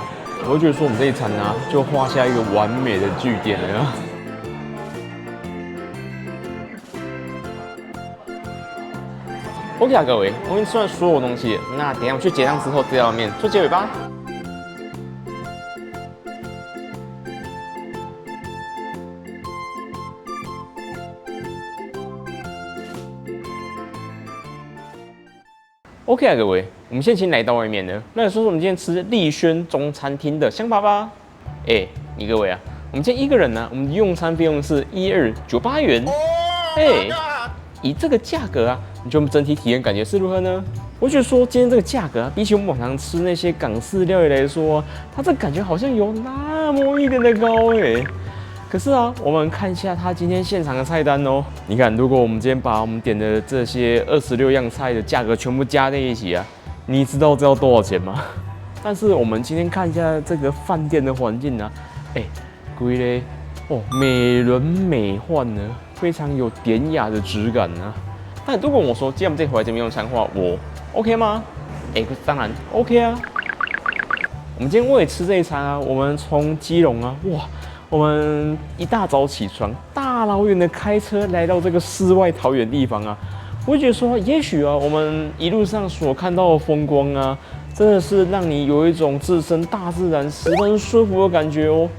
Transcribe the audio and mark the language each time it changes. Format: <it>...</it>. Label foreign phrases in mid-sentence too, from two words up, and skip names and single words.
<zh>我會覺得說我們這一餐啊，就畫下一個完美的句點了啊。OK 啊，各位，我已經吃完所有東西，那等一下我去結賬之後，再到面做結尾吧。OK 啊，各位，我們现在已經來到外面了。那來說說我們今天吃麗軒中餐廳的想法吧。你各位啊，我們今天一個人呢，我們的用餐費用是1298元。以這個價格啊，你覺得我們整體體驗感覺是如何呢？我覺得說今天這個價格啊，比起我們往常吃那些港式料理來說，它這感覺好像有那麼一點的高可是啊，我們看一下它今天現場的菜單哦。你看，如果我們今天把我們點的這些26樣菜的價格全部加在一起啊，你知道這要多少錢嗎？但是我們今天看一下這個飯店的環境啊，規嘞美輪美奐呢，非常有典雅的質感啊。但如果我說今天我們這回來這邊用餐的話，我 OK 嗎？當然 OK 啊。我們今天為了吃這一餐啊，我們從基隆啊，我們一大早起床，大老遠的開車來到這個世外桃源地方啊，我會覺得說，也許啊，我們一路上所看到的風光啊，真的是讓你有一種置身大自然、十分舒服的感覺哦。</zh>